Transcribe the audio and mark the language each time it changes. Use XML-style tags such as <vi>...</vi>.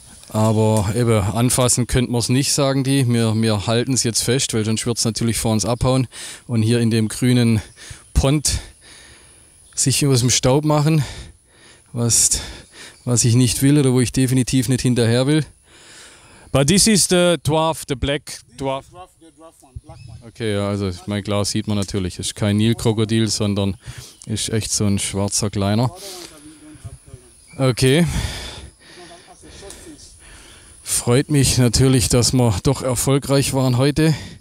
<de>Aber eben anfassen könnte man es nicht, sagen die. Wir halten es jetzt fest, weil sonst wird es natürlich vor uns abhauen und hier in dem grünen Pond sich aus dem Staub machen, was ich nicht will oder wo ich definitiv nicht hinterher will.</de> <en>But this is the dwarf, the black dwarf.</en> <de>Okay, ja, also mein Glas sieht man natürlich. Es ist kein Nilkrokodil, sondern ist echt so ein schwarzer kleiner. Okay. Freut mich natürlich, dass wir doch erfolgreich waren heute.</de>